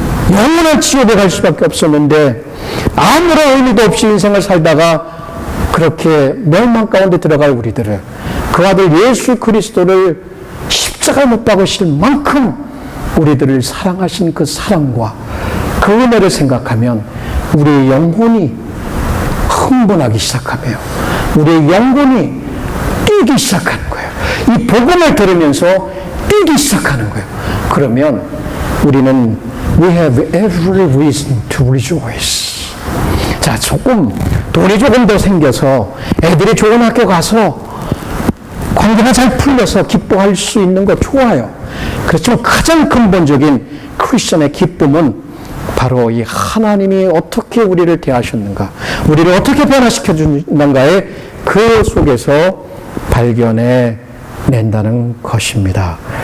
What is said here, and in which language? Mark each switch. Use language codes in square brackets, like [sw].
[ko] 영원한 지옥에 갈 수밖에 없었는데 아무런 의미도 없이 인생을 살다가 그렇게 멸망 가운데 들어갈 우리들을 그 아들 예수 그리스도를 십자가 못 박으실 만큼 우리들을 사랑하신 그 사랑과 그 은혜를 생각하면 우리의 영혼이 흥분하기 시작하며 우리의 영혼이 뛰기 시작하는 거예요. 이 복음을 들으면서 뛰기 시작하는 거예요. 그러면 우리는 [en] We have every reason to rejoice. [ko] 자, 돈이 조금 더 생겨서 애들이 좋은 학교 가서 관계가 잘 풀려서 기뻐할 수 있는 거 좋아요. 그렇지만 가장 근본적인 크리스천의 기쁨은 바로 이 하나님이 어떻게 우리를 대하셨는가, 우리를 어떻게 변화시켜 주는가의 그 속에서 발견해 낸다는 것입니다.